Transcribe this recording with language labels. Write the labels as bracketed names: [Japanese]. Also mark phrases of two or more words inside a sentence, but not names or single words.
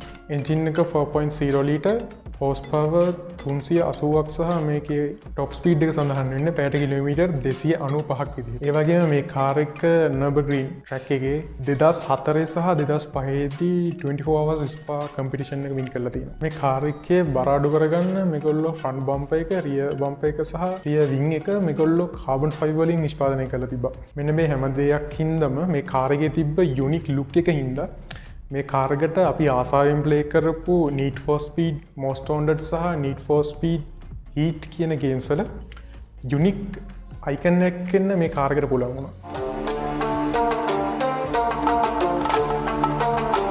[Sinhala] එන්ජින් එක 4.0 ලීටර් හෝස් පවර් 380ක් සහ මේකේ টොප් ස්පීඩ් එක සඳහන් වෙන්නේ පැයට කිලෝමීටර් 295ක් විදිහට. ඒ වගේම මේ කාර් එක Nürburgring track එකේ 2004 සහ 2005 දී [English] 24 hours Spa competition [Sinhala] එක win කරලා තියෙනවා. මේ කාර් එකේ බර අඩු කරගන්න මේගොල්ලෝ [English] front bumper [Sinhala] එක, [English] rear bumper [Sinhala] එක සහ [English] rear wing [Sinhala] එක මේගොල්ලෝ [English] carbon fiber [Sinhala] වලින් නිෂ්පාදනය කරලා තිබ්බා. මෙන්න මේ හැම දෙයක් හින්දාම මේ කාර් එකේ තිබ්බ [English] unique look [Sinhala] එක හින්දා මේ කාර් එකට අපි ආසාවෙන් ප්ලේ කරපු Need for Speed Most Wanted සහ Need for Speed Heat කියන ගේම්ස් වල [English] unique icon [Sinhala] එකක් වෙන්න මේ කාර් එකට පුළුවන් වුණා.